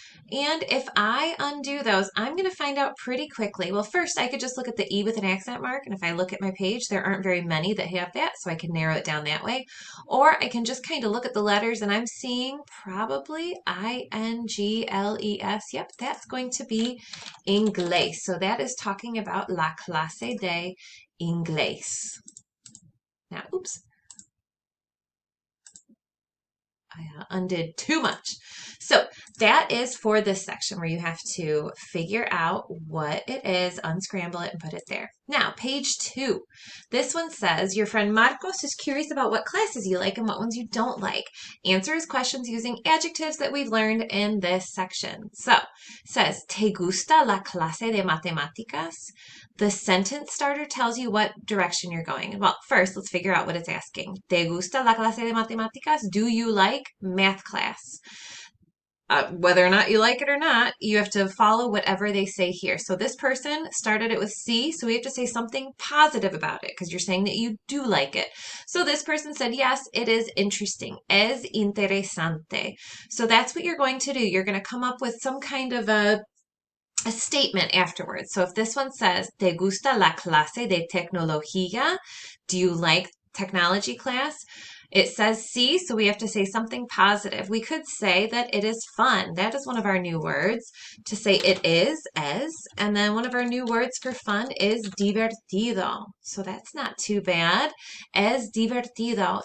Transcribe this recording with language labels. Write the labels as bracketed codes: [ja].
[en] And if I undo those, I'm going to find out pretty quickly. Well, first, I could just look at the E with an accent mark, and if I look at my page, there aren't very many that have that, so I can narrow it down that way. Or I can just kind of look at the letters, and I'm seeing probably INGLES. Yep, that's going to be inglés. So that is talking about [es] la clase de inglés. [en] Now, oops. I undid too much. So that is for this section where you have to figure out what it is, unscramble it, and put it there. Now, page 2. This one says, your friend Marcos is curious about what classes you like and what ones you don't like. Answer his questions using adjectives that we've learned in this section. So, it says, [es] ¿Te gusta la clase de matemáticas? [en] The sentence starter tells you what direction you're going. Well, first, let's figure out what it's asking. [es] ¿Te gusta la clase de matemáticas? [en] Do you like math class? Whether or not you like it or not, you have to follow whatever they say here. So this person started it with C, so we have to say something positive about it because you're saying that you do like it. So this person said, yes, it is interesting. [es] Es interesante. [en] So that's what you're going to do. You're going to come up with some kind of a statement afterwards. So if this one says, [es] ¿Te gusta la clase de tecnología? [en] Do you like technology class? It says sí, so we have to say something positive. We could say that it is fun. That is one of our new words. To say it is, es, and then one of our new words for fun is divertido. So that's not too bad. [es] Es divertido.